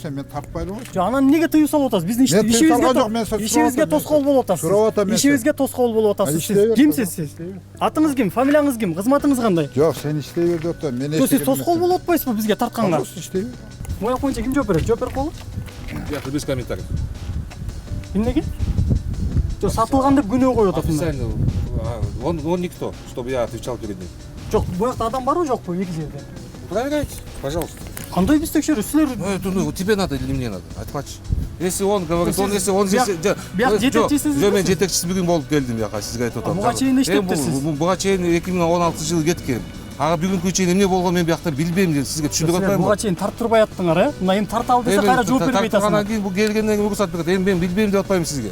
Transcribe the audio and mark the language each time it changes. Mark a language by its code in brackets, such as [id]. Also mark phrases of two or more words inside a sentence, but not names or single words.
[ky] Сен мен тартпайлы го. Жок, анан эмнеге тыюу салып атасыз? Биздин ишибизге тоскоол болуп атасыз. Ишибизге тоскоол болуп атасыз. Сиз кимсиз сиз? Атыңыз ким? Фамилияңыз ким? Кызматыңыз кандай? Жок, сен иштей бер деп атам. Мен Жок, сиз тоскоол болуп атпайсызбы бизге тартканга? иштей бер. Моя боюнча ким жооп берет? Жооп берип коелу. [ru] Я без комментариев. [ky] Эмнеге? Жок, сатылган деп күнөө коюп атасың. [ru] Официально, он никто, чтобы я отвечал перед ним. [ky] Жок, буякта адам барбы жокпу эки жерде? [ru] Проверяйте, пожалуйста. [ky] Кандай биз текшерүү? Силер [ru] Ну, тебе надо или мне надо? [ky] Айтмачы. [ru] Если он говорит, если он здесь... [ky] бияк жетекчисиз. Жок, мен жетекчиси бүгүн болуп келдим бияка, сизге айтып атам. Буга чейин иштептирсиз. Буга чейин 2016 кеткен. Ага бүгүнкү чейин эмне болгон мен биякта билбейм деп сизге түшүндүрүп атпаймынбы? Буга чейин тарттырбай аттыңар, э? Мына эми тарталы десе кайра жооп бербей атасың. Анан кийин бул келгенден кийин уруксат берет. Эми мен билбейм деп атпаймынбы сизге?